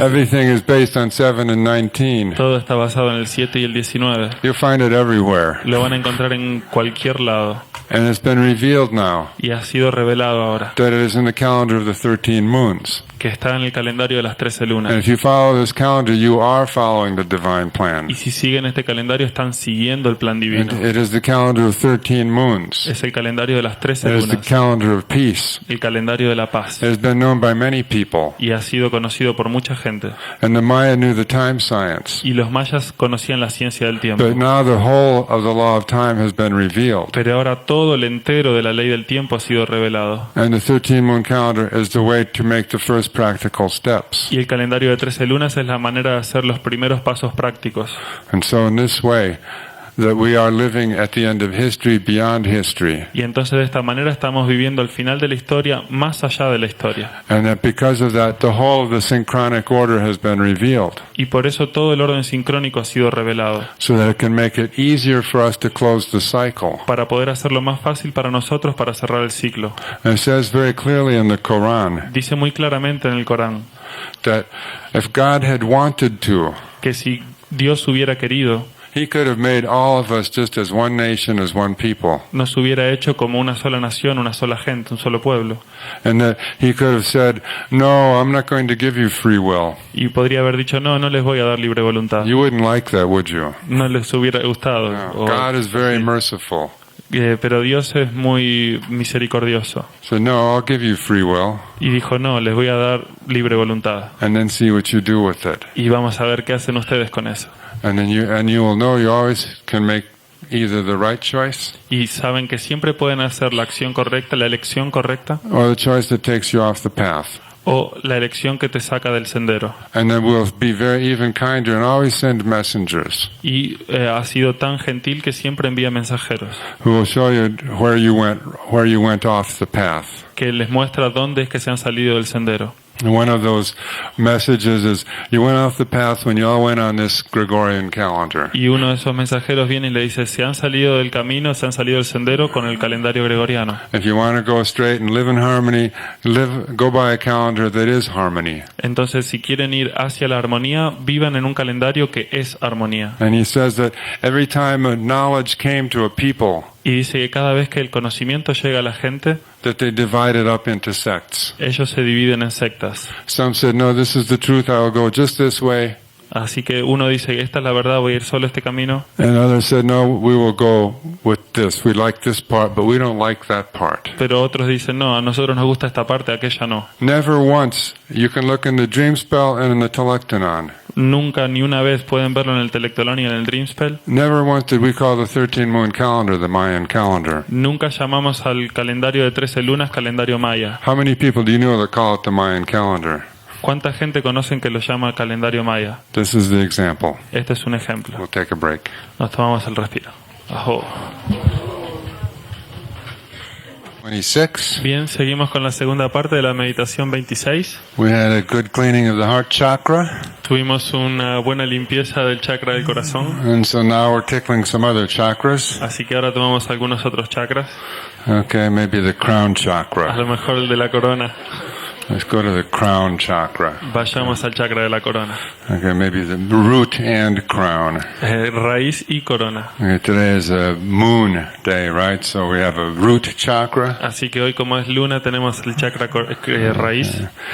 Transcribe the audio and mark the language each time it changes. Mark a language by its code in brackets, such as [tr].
[en] Everything is based on 7 and 19. [es] Todo está basado en el 7 y el 19. [en] You'll find it everywhere. [es] Lo van a encontrar en cualquier lado. [en] And it's been revealed now [es] Y ha sido revelado ahora, [en] that it is in the calendar of the 13 moons. [es] que está en el calendario de las 13 [en] And [es] lunas. [en] if you follow this calendar, you are following the divine plan. [es] Y si siguen este calendario, están siguiendo el plan divino. [en] And it is the calendar of 13 moons. [es] Es el calendario de las 13 [en] It is the [es] lunas. [en] calendar of peace. [es] El calendario de la paz. [en] It has been known by many people. [es] Y ha sido conocido por mucha gente. [en] And the Maya knew the time science. [es] Y los mayas conocían la ciencia del tiempo. [en] But now the whole of the law of time has been revealed. [es] Pero ahora todo el entero de la ley del tiempo ha sido revelado. [en] And the 13 moon calendar is the way to make the first practical steps. [es] Y el calendario de 13 lunas es la manera de hacer los primeros pasos prácticos. [en] And so in this way, that we are living at the end of history, beyond history. [es] Y entonces de esta manera estamos viviendo el final de la historia, más allá de la historia. [en] And that because of that, the whole of the synchronic order has been revealed. [es] Y por eso todo el orden sincrónico ha sido revelado. [en] So that it can make it easier for us to close the cycle. [es] Para poder hacerlo más fácil para nosotros para cerrar el ciclo. [en] And it says very clearly in the Quran [es] Dice muy claramente en el Corán [en] that if God had wanted to, [es] que si Dios hubiera querido, [en] He could have made all of us just as one nation, as one people. [es] nos hubiera hecho como una sola nación, una sola gente, un solo pueblo. [en] And that He could have said, no, I'm not going to give you free will. [es] Y podría haber dicho, no les voy a dar libre voluntad. [en] You wouldn't like that, would you? [es] No les hubiera gustado. [en] No. God is very merciful. [es] Pero Dios es muy misericordioso. [en] So no, I'll give you free will. [es] Y dijo, no, les voy a dar libre voluntad. [en] And then see what you do with it. [es] Y vamos a ver qué hacen ustedes con eso. [en] And then you will know you always can make either the right choice [es] Y saben que siempre pueden hacer la acción correcta, la elección correcta, [en] or the choice that takes you off the path. [es] o la elección que te saca del sendero. [en] And then we'll be very even kinder and always send messengers [es] Y ha sido tan gentil que siempre envía mensajeros [en] who will show you where you went off the path. [es] que les muestra dónde es que se han salido del sendero. [en] And one of those messages is, you went off the path when you all went on this Gregorian calendar. [es] Y uno de esos mensajeros viene y le dice, se han salido del camino, se han salido del sendero con el calendario gregoriano. [en] If you want to go straight and live in harmony, go by a calendar that is harmony. [es] Entonces, si quieren ir hacia la armonía, vivan en un calendario que es armonía. [en] And he says that every time a knowledge came to a people, [es] Y dice que cada vez que el conocimiento llega a la gente, [en] that they divided up into sects. [es] ellos se dividen en sectas. [en] Some said, no, this is the truth, I will go just this way. [es] Así que uno dice, esta es la verdad, voy a ir solo este camino. [en] And others said, no, we will go with this. We like this part, but we don't like that part. [es] Pero otros dicen, no, a nosotros nos gusta esta parte, aquella no. [en] Never once, you can look in the dream spell and in the telectonon. [es] Nunca, ni una vez pueden verlo en el Telectolón y en el Dreamspell. [en] Never once did we call the 13 moon calendar the Mayan calendar. [es] Nunca llamamos al calendario de 13 lunas calendario maya. [en] How many people do you know that call it the Mayan calendar? [es] ¿Cuánta gente conocen que lo llama calendario maya? [en] This is the example. [es] Este es un ejemplo. [en] We'll take a break. [es] Nos tomamos el respiro. Ajo. [en] 26. [es] Bien, seguimos con la segunda parte de la meditación 26. [en] We had a good cleaning of the heart chakra, [es] Tuvimos una buena limpieza del chakra del corazón, [en] and so now we're tickling some other chakras. [es] así que ahora tomamos algunos otros chakras, [en] Okay, maybe the crown [es] a [en] chakra. [es] lo mejor el de la corona. [en] Let's go to the crown chakra. [es] Vayamos al chakra de la corona. [en] Okay, maybe the root and crown. [es] Raíz y corona. [en] Okay, today is a moon day, right? So we have a root chakra. [es] Así que hoy, como es luna, tenemos el chakra raíz.